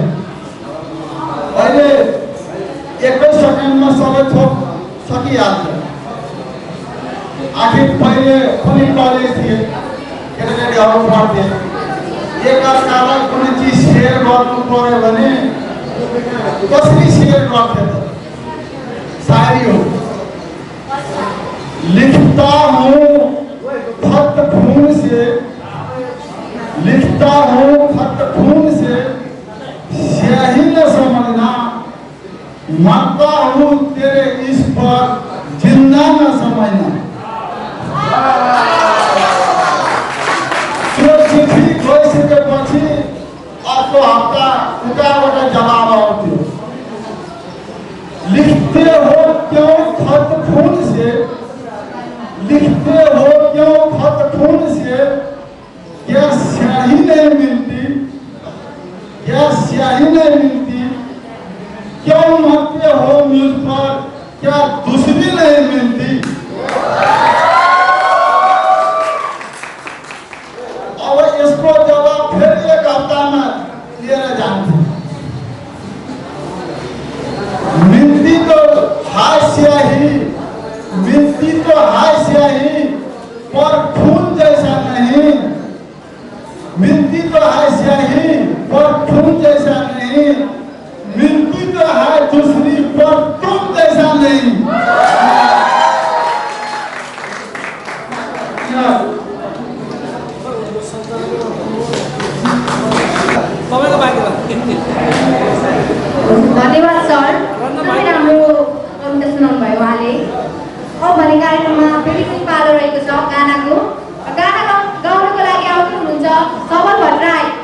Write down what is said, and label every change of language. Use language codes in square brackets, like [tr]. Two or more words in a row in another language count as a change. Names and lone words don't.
[ne] अहिले 1 सेकेन्डमा सबै थोक सकिहाल्छ। आखिर पहिले कुनै कलेज थिए, केटाकेटीहरू पढ्थे, एकअर्कालाई कुनै चिज सेयर गर्नु पर्यो भने कसरी सेयर गर्थे त? शायरी हो, [hi] लिखता हूँ खत खून से, लिखता हूँ खत खून से, स्याही न समझना, मरता हूँ तेरे इस पर, जिंदा न समझना। [ne] त्यो चिठी गइसकेपछि अर्को हप्ता उताबाट जवाब आउँथ्यो, [hi] लिखते हो क्यों खत खून से, लिखते हो क्यों खत खून से, क्या स्याही नहीं मिलती, क्या स्याही नहीं मिलती, क्यों मरते हो मुझ पर, क्या दूसरी नहीं मिलती। अब इसको जवाब फिर 1 हफ्ता में [ne] लिएर जान्थे। [hi] मिलती तो हाय स्याही, मिलती तो हाय स्याही, पर खून जैसा नहीं, मिलती तो हाय स्याही पर खून जैसा नहीं, मिलती तो है दूसरी पर तुम जैसा नहीं। [ne] धन्यवाद सर, तपाईँ राम्रो कविता सुनाउनु भयो उहाँले। अब भने कार्यक्रममा फेरि पनि पालो रहेको छ गानाको। गाना गाउनको लागि आउनु हुनुहुन्छ सबल भट्टराई।